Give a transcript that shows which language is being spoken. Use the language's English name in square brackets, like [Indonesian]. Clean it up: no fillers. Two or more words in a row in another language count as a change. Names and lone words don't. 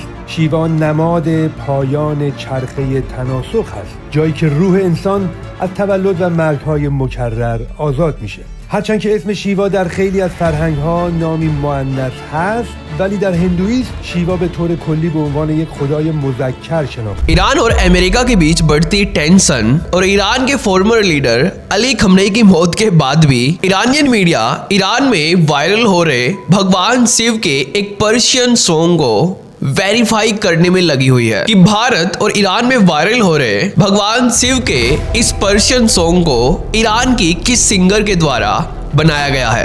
[Persian] شیوا نماد پایان چرخه تناسخ هست، جایی که روح انسان از تولد و مرگ‌های مکرر آزاد میشه. هرچند که اسم شیوا در خیلی از فرهنگ‌ها نامی مؤنث هست، ولی در هندویسم شیوا به طور کلی به عنوان یک خدای مذکر شناخته. [Hindi] ईरान और अमेरिका के बीच बढ़ती टेंशन और ईरान के [English] former leader [Hindi] अली खमनेई की मौत के बाद भी [English] Iranian media [Hindi] ईरान में वायरल हो रहे भगवान शिव के एक [English] Persian song [Hindi] को वेरीफाई करने में लगी हुई है कि भारत और ईरान में वायरल हो रहे भगवान शिव के इस [English] Persian song [Hindi] को ईरान की किस सिंगर के द्वारा बनाया गया है।